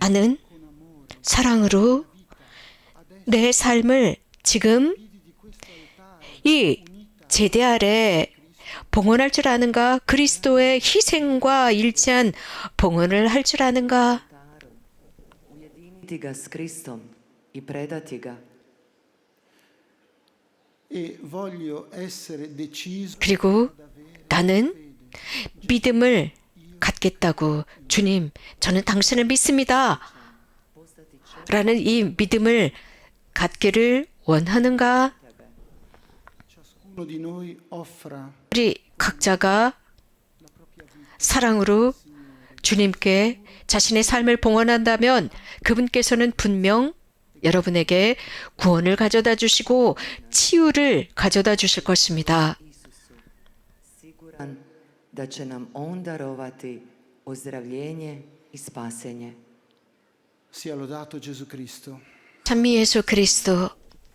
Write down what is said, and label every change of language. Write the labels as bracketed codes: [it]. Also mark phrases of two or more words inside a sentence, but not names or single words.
[ko] 나는 사랑으로 내 삶을 지금 이 제대 아래 봉헌할 줄 아는가? 그리스도의 희생과 일치한 봉헌을 할 줄 아는가? [hr] Ujediniti ga s Kristom i predati ga. [it] e voglio essere deciso [ko] 그리고 나는 믿음을 갖겠다고 주님, 저는 당신을 믿습니다. 라는 이 믿음을 갖기를 원하는가? [it] ciascuno di noi offra [ko] 우리 각자가 사랑으로 주님께 자신의 삶을 봉헌한다면 그분께서는 분명 여러분에게 구원을 가져다 주시고 치유를 가져다 주실 것입니다. [hr] Siguran da će nam on darovati ozdravljenje i spasenje. [it] sia lodato Gesù Cristo. [ko] 찬미 예수 그리스도